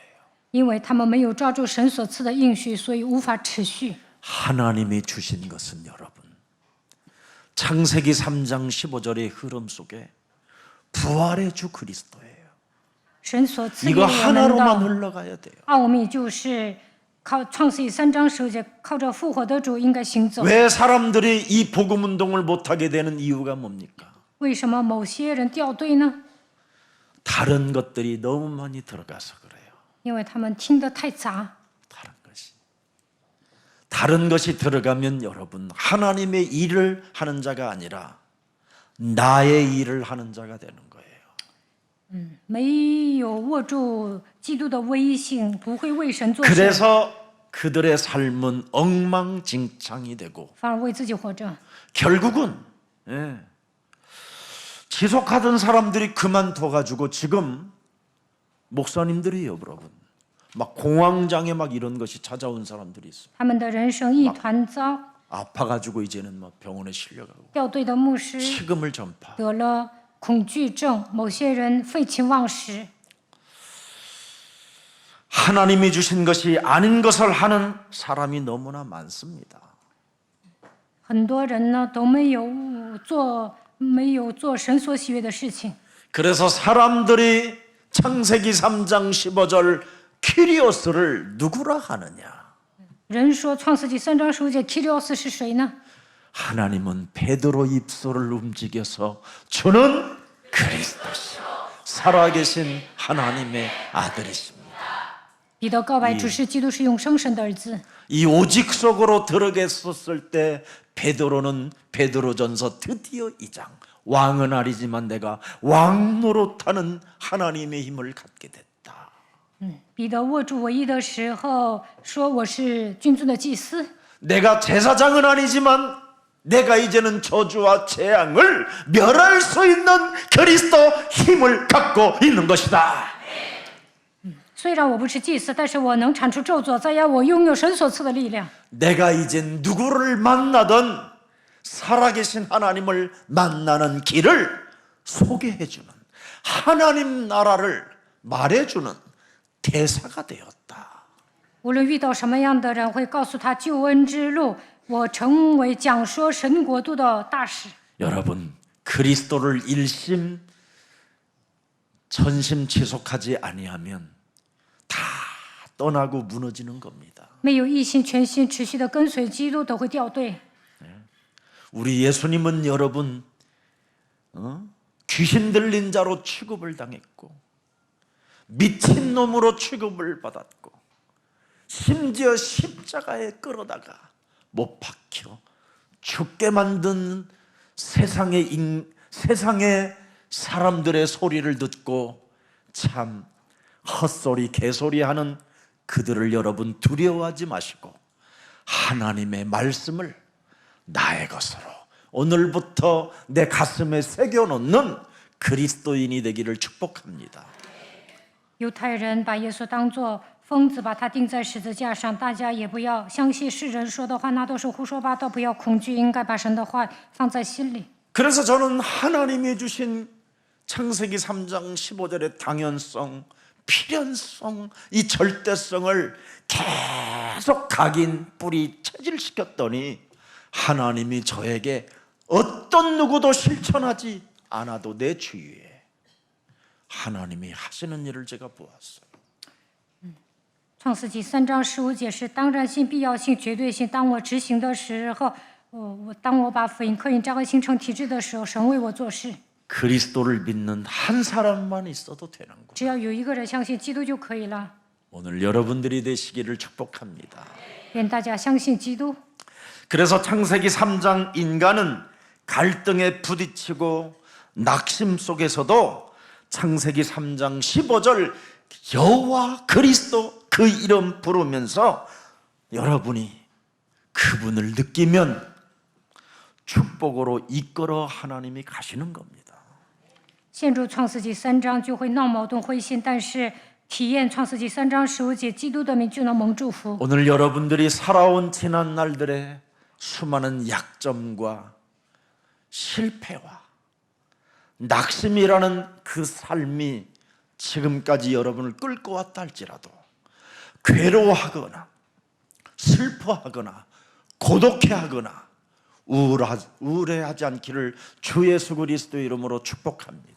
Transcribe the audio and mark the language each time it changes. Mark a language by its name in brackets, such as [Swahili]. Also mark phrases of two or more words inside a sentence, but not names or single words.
[Chinese] 因为他们没有抓住神所赐的应许，所以无法持续。 [Korean] 하나님이 주신 것은 여러분, 창세기 3장 15절의 흐름 속에 부활의 주 그리스도예요. [Chinese] 神所赐给 [Korean] 이거 [Chinese] 我们 [Korean] 하나로만 [Chinese] 的 [Korean] 흘러가야 돼요. [Chinese] 奥秘，就是靠创世记3章15节，靠着复活的主应该行走。 [Korean] 왜 사람들이 이 복음 운동을 못하게 되는 이유가 뭡니까? [Chinese] 为什么某些人掉队呢？ [Korean] 다른 것들이 너무 많이 들어가서 그래요. [Chinese] 因为他们听得太杂。 [Korean] 다른 것이 들어가면 여러분, 하나님의 일을 하는 자가 아니라 나의 일을 하는 자가 되는 거예요. [Chinese] 没有握住基督的威信，不会为神做事， [Korean] 그래서 그들의 삶은 엉망진창이 되고 [Chinese] 反而为自己活着。 [Korean] 결국은 지속하던 사람들이 그만둬가지고 지금 목사님들이 여러분 막 공황장애 막 이런 것이 찾아온 사람들이 있어요. [Chinese] 他们的人生一团糟， [Korean] 아파가지고 이제는 막 병원에 실려가고 [Chinese] 掉队的牧师 [Korean] 식음을 전파. [Chinese] 得了恐惧症，某些人废寝忘食。 [Korean] 하나님이 주신 것이 아닌 것을 하는 사람이 너무나 많습니다. [Chinese] 很多人呢都没有做神所喜悦的事情， [Korean] 그래서 사람들이 창세기 3장 15절 키리오스를 누구라 하느냐? [Chinese] 人说创世纪3章15节 키리오스 是谁呢？ [Korean] 하나님은 베드로 입술을 움직여서 주는 그리스도시요 살아계신 하나님의 아들이십니다. [Chinese] 彼得告白主是基督，是永生神的儿子。 [Korean] 이 오직 속으로 들어갔었을 때 베드로는 베드로전서 드디어 2장 왕은 아니지만 내가 왕 노릇하는 하나님의 힘을 갖게 됐다. [Chinese] 彼得握住唯一的时候说：“我是君尊的祭司。 [Korean] 내가 제사장은 아니지만 내가 이제는 저주와 재앙을 멸할 수 있는 그리스도 힘을 갖고 있는 것이다. [Chinese] 虽然我不是祭司，但是我能铲除咒诅，再要我拥有神所赐的力量。 [Korean] 내가 이제 누구를 만나든 살아계신 하나님을 만나는 길을 소개해주는 하나님 나라를 말해주는 대사가 되었다. [Chinese] 无论遇到什么样的人，会告诉他救恩之路。我成为讲说神国度的大使。 [Korean] 여러분, 그리스도를 일심 전심지속하지 아니하면 다 떠나고 무너지는 겁니다. [Chinese] 没有一心全心持续的跟随基督，都会掉队。 [Korean] 우리 예수님은 여러분 귀신 들린 자로 취급을 당했고 미친 놈으로 취급을 받았고 심지어 십자가에 끌어다가 못 박혀 죽게 만든 세상의 사람들의 소리를 듣고 참 헛소리 개소리하는 그들을 여러분 두려워하지 마시고 하나님의 말씀을 나의 것으로 오늘부터 내 가슴에 새겨놓는 그리스도인이 되기를 축복합니다. [Chinese] 犹太人把耶稣当作疯子，把他钉在十字架上。大家也不要相信世人说的话，那都是胡说八道。不要恐惧，应该把神的话放在心里。 [Korean] 그래서 저는 하나님이 주신 창세기 3장 15절의 당연성, 필연성, 이 절대성을 계속 각인 뿌리 체질시켰더니 하나님이 저에게 어떤 누구도 실천하지 않아도 내 주위에 하나님이 하시는 일을 제가 보았어요. [Chinese] 创世纪3章15节是当然性、必要性、绝对性。当我执行的时候，当我把福音刻印扎根形成体制的时候，神为我做事。 [Korean] 그리스도를 믿는 한 사람만 있어도 되는 거. [Chinese] 只要有一个人相信基督就可以了。 [Korean] 오늘 여러분들이 되시기를 축복합니다. [Chinese] 愿大家相信基督。 [Korean] 그래서 창세기 3장 인간은 갈등에 부딪히고 낙심 속에서도 창세기 3장 15절 여호와 그리스도 그 이름 부르면서 여러분이 그분을 느끼면 축복으로 이끌어 하나님이 가시는 겁니다. [Chinese] 陷入创世纪3章就会闹矛盾灰心，但是体验创世纪3章15节基督的名就能蒙祝福。 [Korean] 오늘 여러분들이 살아온 지난 날들의 수많은 약점과 실패와 낙심이라는 그 삶이 지금까지 여러분을 끌고 왔다 할지라도 괴로워하거나 슬퍼하거나 고독해하거나 우울해하지 않기를 주 예수 그리스도의 이름으로 축복합니다.